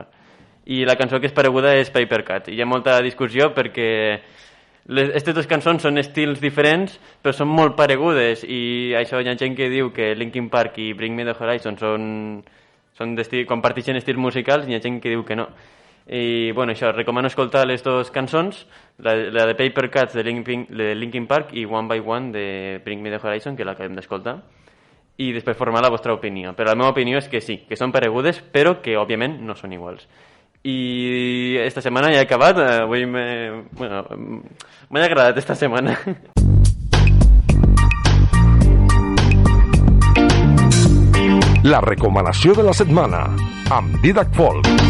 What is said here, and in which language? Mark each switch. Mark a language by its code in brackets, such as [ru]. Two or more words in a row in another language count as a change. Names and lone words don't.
[ca] I la cançó que és pareguda és Paper Cut. Hi ha molta discussió perquè aquestes dues cançons són estils diferents, però són molt paregudes, i això hi ha gent que diu que Linkin Park i Bring Me The Horizon comparteixen estils musicals, i hi ha gent que diu que no. I, bueno, això, recomano escoltar les dues cançons, la de Paper Cuts de Linkin Park i One by One de Bring Me The Horizon, que l'acabem d'escoltar, i després formar la vostra opinió. Però la meva opinió és que sí, que són paregudes, però que, òbviament, no són iguals. I esta setmana ja he acabat, avui m'ha agradat esta setmana. La recomanació de la setmana amb Didac Folk.